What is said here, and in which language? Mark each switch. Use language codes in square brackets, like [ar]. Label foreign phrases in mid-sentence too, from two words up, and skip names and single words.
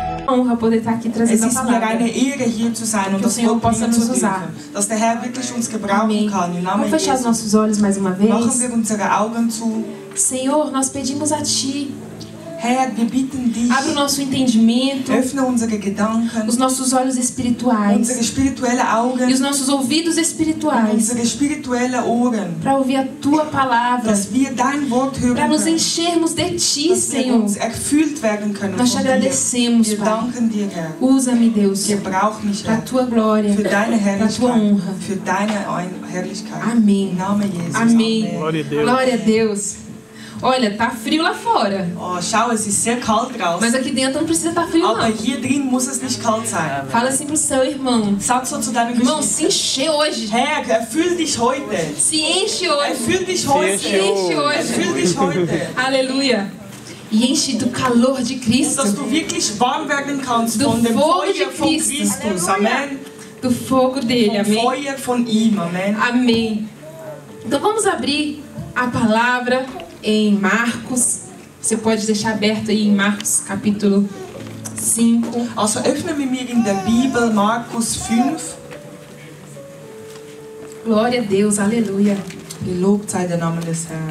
[pt] honra poder estar aqui [de] Es [pt] trazendo a [de] ist mir [pt] palavra. [de] eine Ehre, hier zu sein und [pt] Que o [de] das [pt] Senhor [de] Wort [pt] possa [de] bringen zu [pt] nos usar. [de] dürfen. Dass der Herr wirklich uns gebrauchen [pt] Amém. [de] kann. Im Namen [pt] Vamos fechar os [de] Jesus. [pt] nossos olhos mais uma vez. [de] Machen wir unsere Augen zu. [pt] Senhor, nós pedimos a Ti, [de] Herr, wir bitten dich, [pt] abre o nosso entendimento, [de] öffne unsere Gedanken, [pt] os nossos olhos espirituais [de] unsere spirituellen Augen [pt] e os nossos ouvidos [de] und [pt] espirituais [de] unsere spirituellen Ohren, [pt] para ouvir a Tua palavra, [de] dass wir dein Wort hören [pt] para nos [de] können, [pt] enchermos de Ti, [de] dass wir [pt] Senhor. [de] uns erfüllt werden können [pt] Nós te [de] von dir. [pt] agradecemos, [de] Wir [pt] Pai. [de] danken dir, Herr. [pt] Usa-me, Deus, [de] Gebrauch mich, [pt] para a [de] Herr, [pt] Tua glória, [de] für deine [pt] para a Tua [de] Herrlichkeit, [pt] honra. [de] für deine Herrlichkeit. [pt] Amém. [de] Im Namen Jesus. [pt] Amém. [de] Amen. [pt] Glória a Deus. Glória a Deus. Olha, tá frio lá fora, [de] Oh, schau, es ist sehr kalt [pt] mas [de] draußen, [pt] aqui dentro não precisa estar frio, [de] aber [pt] não. [de] hier drin muss es nicht kalt sein. [pt] Fala assim pro seu irmão. [de] Sag so zu deinem [pt] Irmão, se [de] Geschwister, [pt] encher hoje. [de] Herr, erfüll dich heute. [pt] Se enche hoje. [de] Erfüll dich [pt] Se [de] heute. [pt] enche hoje. [de] Erfüll dich heute. [pt] Aleluia. E enche do calor de [de] Und [pt] Cristo. [de] dass du wirklich warm werden kannst [pt] Do [de] von dem [pt] fogo de [de] Feuer von [pt] Cristo. [de] Christus. Amen. [pt] Do fogo dele. [de] Vom [pt] Amém. [de] Feuer von ihm. Amen. [pt] Amém. Então vamos abrir a palavra em Marcos. Você pode deixar aberto aí em Marcos capítulo 5. [de] Also öffnen wir mir in der Bibel Markus 5. [pt] Glória a Deus. Aleluia. [de] Gelobt sei der Name des Herrn.